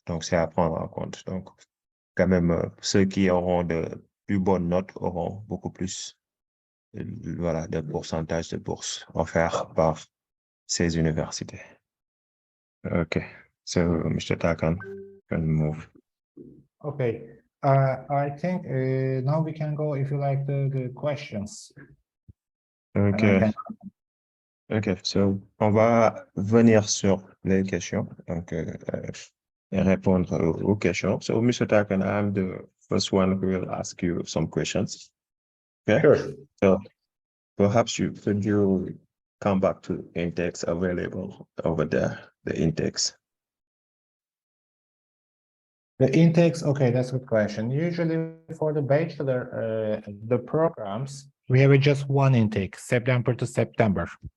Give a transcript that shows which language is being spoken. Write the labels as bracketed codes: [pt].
[fr] Donc, c'est à prendre en compte. Donc, quand même, ceux qui auront de plus bonnes notes auront beaucoup plus voilà, de pourcentage de bourses offerts par ces universités. [en] Okay, so Mr. Takan can move. Okay. I think now we can go if you like the questions. And I OK. can [fr] OK. So, on va venir sur les questions. Donc, et répondre aux questions. [en] So, Mr. Takan, I'm the first one who will ask you some questions. Okay? Sure. So, perhaps could you come back to index available over there, the index? The intakes, okay, that's a good question. Usually for the bachelor, the programs, we have just one intake, September to September.